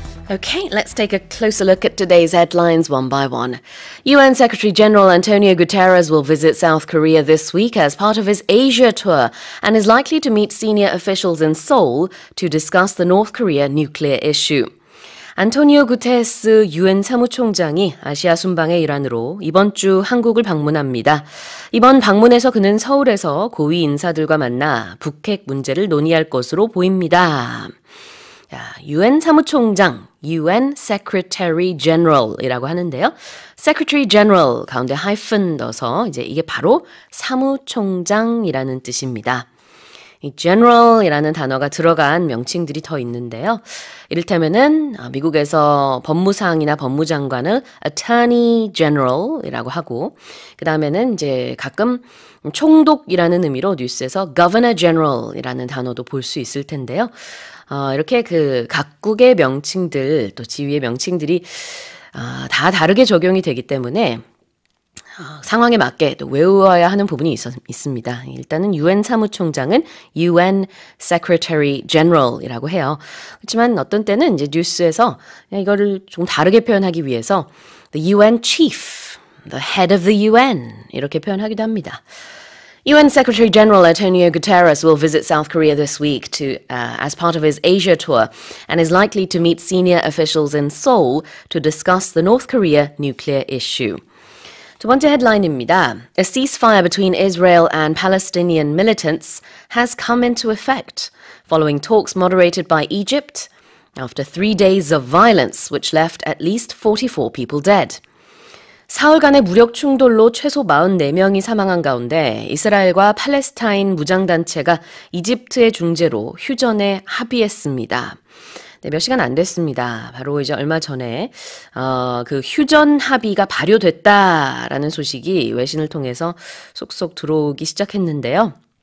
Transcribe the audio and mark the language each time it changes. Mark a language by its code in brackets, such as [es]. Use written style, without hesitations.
[en] Okay, let's take a closer look at today's headlines one by one. UN Secretary-General Antonio Guterres will visit South Korea this week as part of his Asia tour and is likely to meet senior officials in Seoul to discuss the North Korea nuclear issue. [ko] 안토니오 구테레스 유엔 사무총장이 아시아 순방의 일환으로 이번 주 한국을 방문합니다. 이번 방문에서 그는 서울에서 고위 인사들과 만나 북핵 문제를 논의할 것으로 보입니다. UN 사무총장, UN Secretary General이라고 하는데요. Secretary General 가운데 하이픈 넣어서 이제 이게 바로 사무총장이라는 뜻입니다. 이 General이라는 단어가 들어간 명칭들이 더 있는데요. 이를테면은 미국에서 법무상이나 법무장관을 Attorney General이라고 하고, 그 다음에는 이제 가끔 총독이라는 의미로 뉴스에서 Governor General이라는 단어도 볼 수 있을 텐데요. 이렇게 그 각국의 명칭들, 또 지위의 명칭들이 다 다르게 적용이 되기 때문에 상황에 맞게 또 외워야 하는 부분이 있습니다. 일단은 UN 사무총장은 UN Secretary General이라고 해요. 그렇지만 어떤 때는 이제 뉴스에서 이거를 좀 다르게 표현하기 위해서 [en] the UN Chief, the Head of the UN [ko] 이렇게 표현하기도 합니다. [en] UN Secretary-General Antonio Guterres will visit South Korea this week as part of his Asia tour and is likely to meet senior officials in Seoul to discuss the North Korea nuclear issue. [ko] 두 번째 헤드라인입니다. [en] A ceasefire between Israel and Palestinian militants has come into effect, following talks moderated by Egypt after 3 days of violence which left at least 44 people dead. [ko] 사흘간의 무력 충돌로 최소 44명이 사망한 가운데 이스라엘과 팔레스타인 무장단체가 이집트의 중재로 휴전에 합의했습니다. 네, 몇 시간 안 됐습니다. 바로 이제 얼마 전에 그 휴전 합의가 발효됐다라는 소식이 외신을 통해서 쏙쏙 들어오기 시작했는데요.